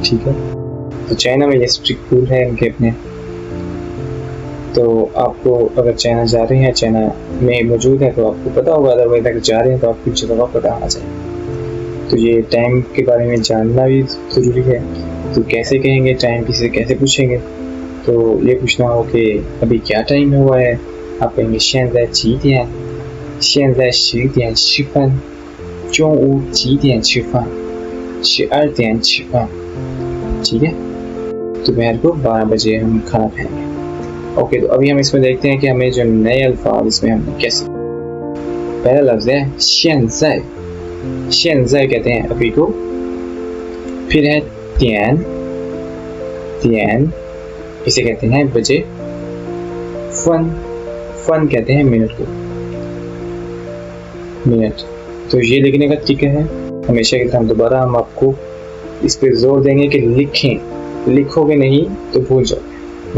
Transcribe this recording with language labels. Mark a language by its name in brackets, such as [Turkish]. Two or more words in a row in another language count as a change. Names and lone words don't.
[Hindi] ठीक है, तो चाइना में ये स्ट्रिक्ट रूल है इनके अपने। तो आपको अगर चाइना जा रहे हैं, चाइना में मौजूद है तो आपको पता होगा, अदरवाइज अगर जा रहे हैं तो आपको जगह पता होना चाहिए। तो ये टाइम के बारे में जानना भी ज़रूरी है। तो कैसे कहेंगे टाइम, किसी से कैसे पूछेंगे? तो ये पूछना हो कि अभी क्या टाइम हुआ है, आप कहेंगे [Chinese] 现在几点，现在10点10分，中午几点吃饭，12点吃饭， [Hindi] ठीक है। दोपहर को 12 बजे हम खाना खाएंगे। ओके, तो अभी हम इसमें देखते हैं कि हमें जो नए अल्फाज इसमें हमने कैसे। पहला लफ्ज़ है [Chinese] 现在，现在 [Hindi] कहते हैं अभी को। फिर है [Chinese] 点，点 [Hindi] इसे कहते हैं बजे। फन, फन कहते हैं मिनट को, मिनट। तो ये लिखने का तरीका है हमेशा की तरह। दोबारा हम आपको इस पे जोर देंगे कि लिखें, लिखोगे नहीं तो भूल जाओगे।